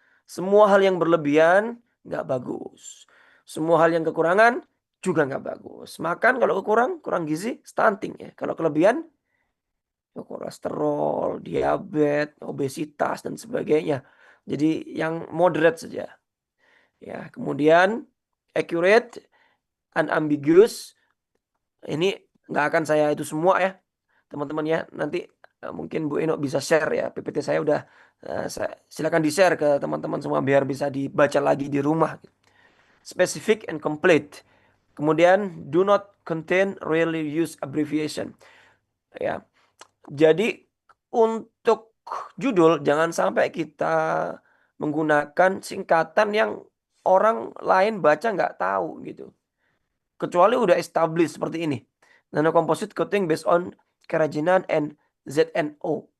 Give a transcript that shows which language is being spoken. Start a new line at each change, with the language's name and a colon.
Indonesian: Semua hal yang berlebihan nggak bagus. Semua hal yang kekurangan juga nggak bagus. Makan kalau kurang gizi, stunting ya. Kalau kelebihan, ya kolesterol, diabetes, obesitas dan sebagainya. Jadi yang moderate saja. Ya, kemudian accurate, unambiguous. Ini nggak akan saya itu semua ya, teman-teman ya. Nanti mungkin Bu Eno bisa share ya. PPT saya udah silakan di-share ke teman-teman semua biar bisa dibaca lagi di rumah.
English: Specific and complete.
Indonesian: Kemudian
English: do not contain rarely used abbreviation. Ya.
Indonesian: Jadi untuk judul jangan sampai kita menggunakan singkatan yang orang lain baca nggak tahu gitu. Kecuali udah established seperti ini.
English: Nano composite coating based on kerajinan and ZNO.